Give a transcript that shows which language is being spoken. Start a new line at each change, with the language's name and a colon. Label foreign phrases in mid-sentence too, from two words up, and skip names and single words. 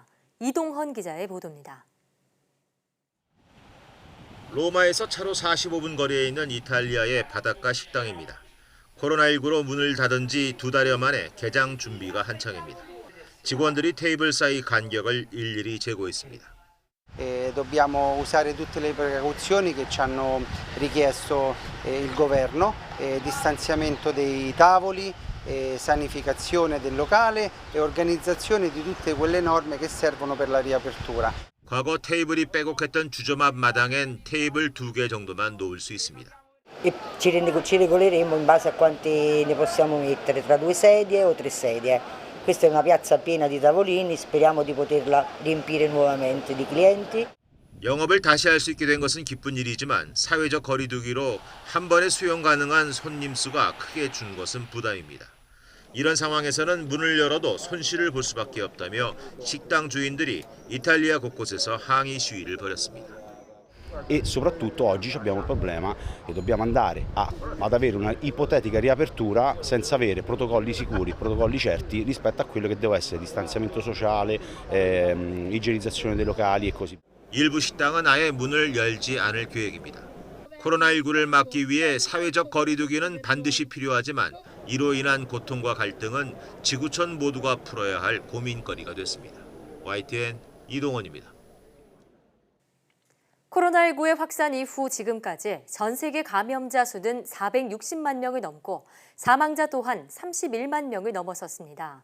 Korean: 이동헌 기자의 보도입니다. 로마에서 차로 45분 거리에 있는 이탈리아의 바닷가 식당입니다. 코로나19로 문을 닫은 지 2달여 만에 개장 준비가 한창입니다. 직원들이 테이블 사이 간격을 일일이 재고했습니다.
Italian: Dobbiamo usare tutte le precauzioni che ci hanno richiesto il governo, distanziamento dei tavoli, sanificazione del locale e organizzazione di tutte quelle norme che servono per la riapertura.
Korean: 과거 테이블이 빼곡했던 주점 앞 마당엔 테이블 2개 정도만 놓을 수 있습니다.
Italian: E ci regoleremo in base a quanti ne possiamo mettere, tra 2 sedie o 3 sedie. Questa è una piazza piena di tavolini, speriamo di poterla riempire nuovamente di clienti.
Korean: 영업을 다시 할 수 있게 된 것은 기쁜 일이지만 사회적 거리 두기로 한 번에 수용 가능한 손님 수가 크게 준 것은 부담입니다. 이런 상황에서는 문을 열어도 손실을 볼 수밖에 없다며 식당 주인들이 이탈리아 곳곳에서 항의 시위를 벌였습니다. E soprattutto oggi abbiamo il problema che dobbiamo andare ad avere una ipotetica riapertura senza avere protocolli sicuri, protocolli certi rispetto a quello che deve essere distanziamento sociale, igienizzazione dei locali e così via. 일부 식당은 아예 문을 열지 않을 계획입니다. 코로나19를 막기 위해 사회적 거리 두기는 반드시 필요하지만 이로 인한 고통과 갈등은 지구촌 모두가 풀어야 할 고민거리가 됐습니다. YTN 이동헌입니다. 코로나19의 확산 이후 지금까지 전 세계 감염자 수는 460만 명을 넘고 사망자 또한 31만 명을 넘어섰습니다.